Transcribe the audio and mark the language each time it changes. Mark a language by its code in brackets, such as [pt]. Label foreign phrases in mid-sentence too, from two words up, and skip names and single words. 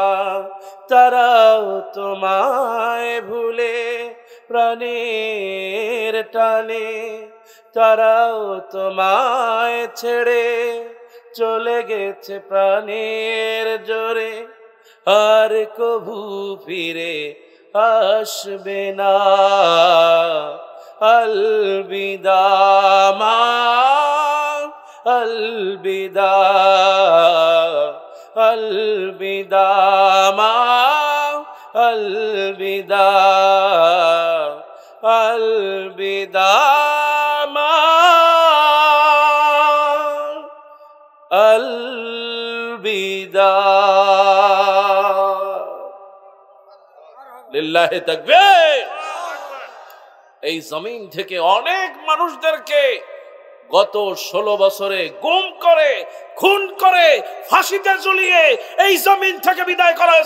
[bn] তারাও তোমায় ভুলে প্রাণের টানে, তারাও তোমায় ছেড়ে চলে গেছে প্রাণের জোরে, আর কভু ফিরে আসবে না। [hi] अलविदा माँ अलविदा अलविदा मा अलविदा अलविदा मा अलविदा। [ar] لله تكبير. [bn] এই জমিন থেকে অনেক মানুষদেরকে গত 16 বছরে গুম করে, খুন করে, ফাঁসিতে ঝুলিয়ে এই জমিন থেকে বিদায় করা হয়েছে।